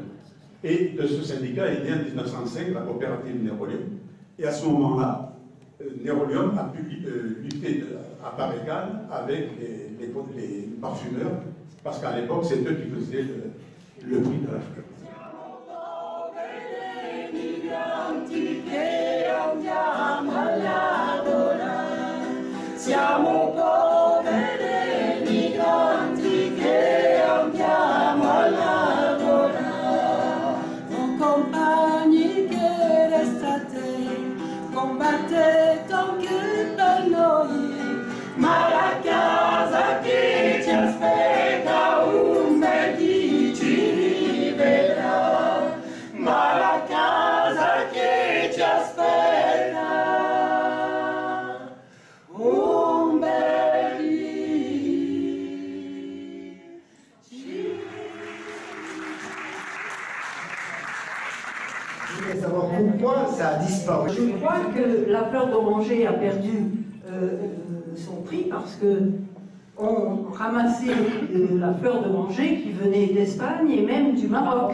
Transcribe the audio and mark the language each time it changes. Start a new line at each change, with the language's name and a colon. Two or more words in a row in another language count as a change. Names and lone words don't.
French: Et de ce syndicat est né en 1905 la coopérative Nérolium. Et à ce moment-là, Nérolium a pu lutter à part égale avec les parfumeurs, parce qu'à l'époque, c'est eux qui faisaient le prix de la fleur.
Italian: Siamo poveri migranti che andiamo a lavorare, con compagni che restate, combattete anche per noi, ma la casa che ci aspetta un bel dì ci rivedrà, ma la casa che ci aspetta.
French: Je voulais savoir pourquoi ça a disparu. Je crois que la fleur d'oranger a perdu son prix parce que on ramassait la fleur d'oranger qui venait d'Espagne et même du Maroc.